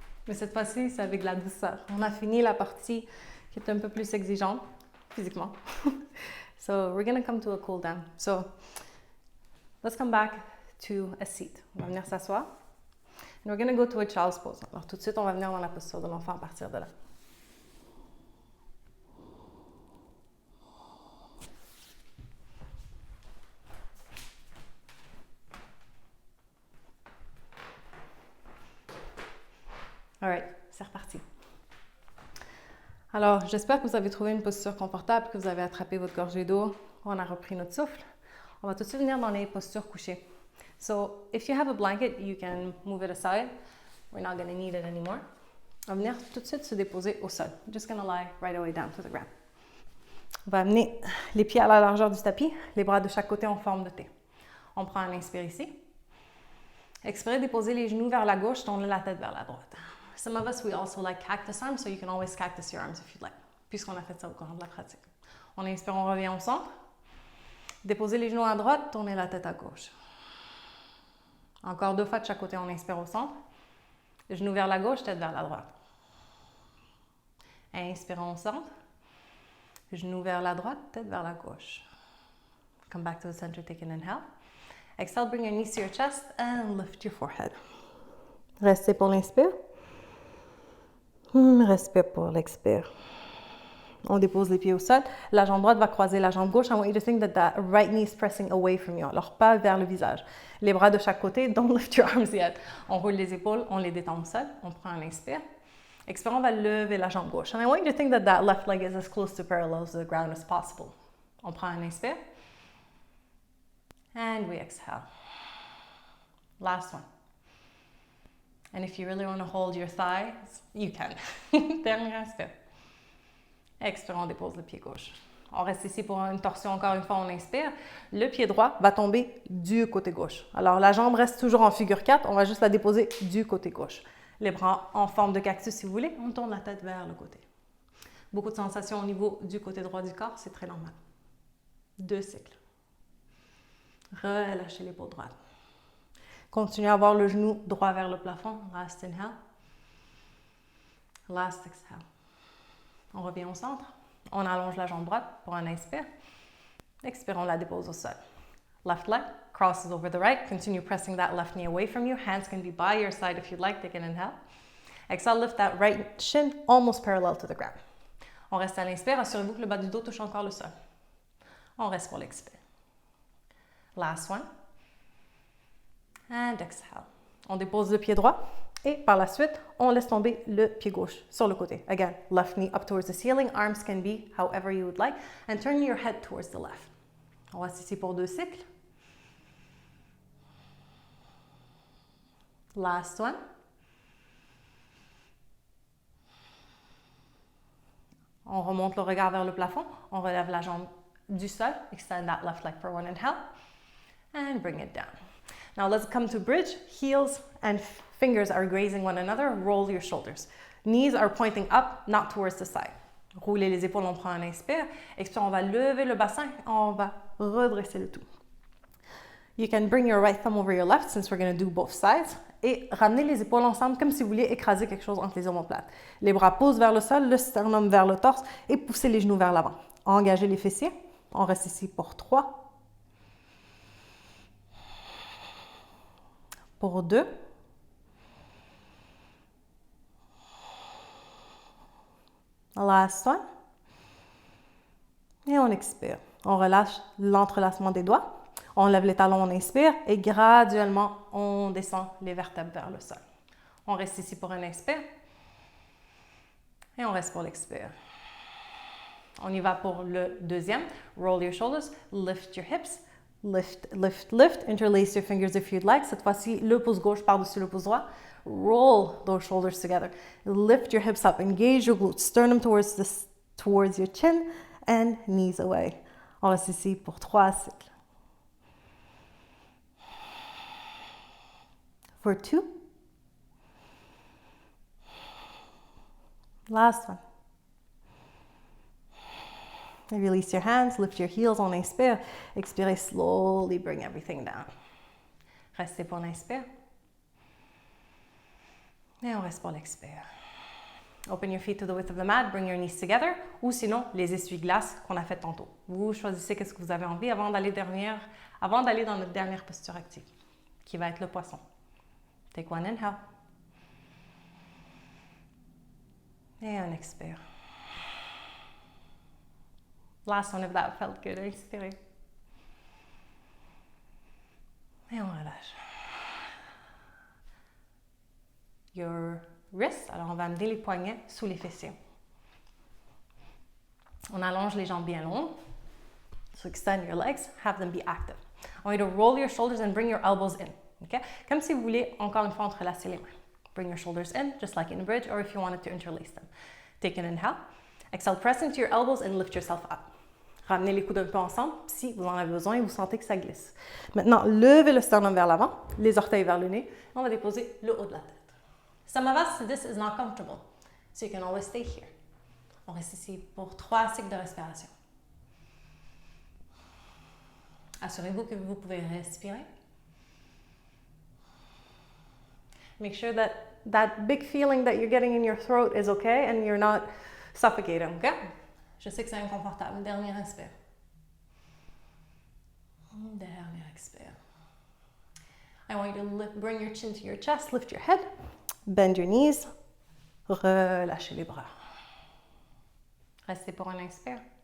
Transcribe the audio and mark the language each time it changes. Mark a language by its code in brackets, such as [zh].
[fr] Mais cette fois-ci, c'est avec de la douceur. On a fini la partie qui est un peu plus exigeante physiquement. [en] So we're going to come to a cool down. So let's come back to a seat. [fr] On va venir s'asseoir. [en] And we're going to go to a child's pose. [fr] Alors tout de suite, on va venir dans la posture de l'enfant à partir de là. [en] All right, [fr] c'est reparti. Alors, j'espère que vous avez trouvé une posture confortable, que vous avez attrapé votre gorgée d'eau. On a repris notre souffle. On va tout de suite venir dans les postures couchées. [en] So, if you have a blanket, you can move it aside. We're not going to need it anymore. [fr] On va venir tout de suite se déposer au sol. [en] Just going to lie right away down to the ground. [fr] On va amener les pieds à la largeur du tapis, les bras de chaque côté en forme de T. On prend un inspire ici. Expirez, déposez les genoux vers la gauche, tournez la tête vers la droite. [en] Some of us, we also like cactus arms, so you can always cactus your arms if you'd like, [fr] puisqu'on a fait ça au cours de la pratique. On inspire, on revient au centre. Déposez les genoux à droite, tournez la tête à gauche. Encore 2 fois de chaque côté, on inspire au centre. Genoux vers la gauche, tête vers la droite. Inspirons au centre. Genoux vers la droite, tête vers la gauche. [en] Come back to the center, take an inhale. Exhale, bring your knees to your chest and lift your forehead. [fr] Restez pour l'inspire. Respire pour l'expire. On dépose les pieds au sol. La jambe droite va croiser la jambe gauche. [en] I want you to think that that right knee is pressing away from you. [fr] Alors, pas vers le visage. Les bras de chaque côté. [en] Don't lift your arms yet. [fr] On roule les épaules, on les détend au sol. On prend un inspire. Expire, on va lever la jambe gauche. And I want you to think that that left leg is as close to parallel to the ground as possible. On prend un inspire. And we exhale. Last one. [en] And if you really want to hold your thighs, you can. [fr] Dernier inspire. Expire, on dépose le pied gauche. On reste ici pour une torsion, encore une fois, on inspire. Le pied droit va tomber du côté gauche. Alors, la jambe reste toujours en figure 4, on va juste la déposer du côté gauche. Les bras en forme de cactus, si vous voulez, on tourne la tête vers le côté. Beaucoup de sensations au niveau du côté droit du corps, c'est très normal. 2 cycles. Relâchez l'épaule droite. Continuez à avoir le genou droit vers le plafond. [en] Last inhale. Last exhale. [fr] On revient au centre. On allonge la jambe droite pour un inspire. Expire, on la dépose au sol. [en] Left leg crosses over the right. Continue pressing that left knee away from you. Hands can be by your side if you'd like. Take an inhale. Exhale, lift that right shin almost parallel to the ground. [fr] On reste à l'inspire. Assurez-vous que le bas du dos touche encore le sol. On reste pour l'expire. [en] Last one. And exhale. [fr] On dépose le pied droit. Et par la suite, on laisse tomber le pied gauche sur le côté. [en] Again, left knee up towards the ceiling. Arms can be however you would like. And turn your head towards the left. [fr] On reste ici pour 2 cycles. [en] Last one. [fr] On remonte le regard vers le plafond. On relève la jambe du sol. [en] Extend that left leg for one inhale. And bring it down. Now let's come to bridge. Heels and fingers are grazing one another. Roll your shoulders. Knees are pointing up, not towards the side. [fr] Roulez les épaules, on prend un inspire. Expire, on va lever le bassin. On va redresser le tout. [en] You can bring your right thumb over your left since we're going to do both sides. [fr] Et ramenez les épaules ensemble comme si vous vouliez écraser quelque chose entre les omoplates. Les bras posent vers le sol, le sternum vers le torse et poussez les genoux vers l'avant. Engagez les fessiers. On reste ici pour 3. Pour 2. [en] Last one. [fr] Et on expire. On relâche l'entrelacement des doigts. On lève les talons, on inspire et graduellement, on descend les vertèbres vers le sol. On reste ici pour un inspire et on reste pour l'expire. On y va pour le deuxième. [en] Roll your shoulders, lift your hips. Lift, lift, lift. Interlace your fingers if you'd like. [fr] Cette fois-ci, le pouce gauche par-dessus le pouce droit. [en] Roll those shoulders together. Lift your hips up. Engage your glutes. Sternum towards your chin and knees away. [fr] On reste ici pour 3 cycles. [en] For 2. Last one. And release your hands, lift your heels, [fr] on inspire. Expirez, [en] slowly bring everything down. [fr] Restez pour l'inspire. Et on reste pour l'expire. [en] Open your feet to the width of the mat, bring your knees together. [fr] Ou sinon, les essuie-glaces qu'on a fait tantôt. Vous choisissez qu'est-ce que vous avez envie avant d'aller dans notre dernière posture active, qui va être le poisson. [en] Take one inhale. [fr] Et on expire. [en] Last one if that felt good. [fr] Expirez. Et on relâche. [en] Your wrists. [fr] Alors, on va amener les poignets sous les fessiers. On allonge les jambes bien longues. [en] So extend your legs. Have them be active. I want you to roll your shoulders and bring your elbows in. Okay? [fr] Comme si vous voulez, encore une fois, entrelacer les mains. [en] Bring your shoulders in, just like in a bridge, or if you wanted to interlace them. Take an inhale. Exhale, press into your elbows and lift yourself up. [fr] Ramenez les coudes un peu ensemble, si vous en avez besoin et vous sentez que ça glisse. Maintenant, levez le sternum vers l'avant, les orteils vers le nez. On va déposer le haut de la tête. [en] Some of us, this is not comfortable, so you can always stay here. [fr] On reste ici pour 3 cycles de respiration. Assurez-vous que vous pouvez respirer. [en] Make sure that that big feeling that you're getting in your throat is okay and you're not suffocating, okay? [fr] Je sais que c'est inconfortable. Dernier inspire. Dernier expire. [en] I want you to bring your chin to your chest, lift your head, bend your knees, [fr] relâchez les bras. Restez pour un inspire.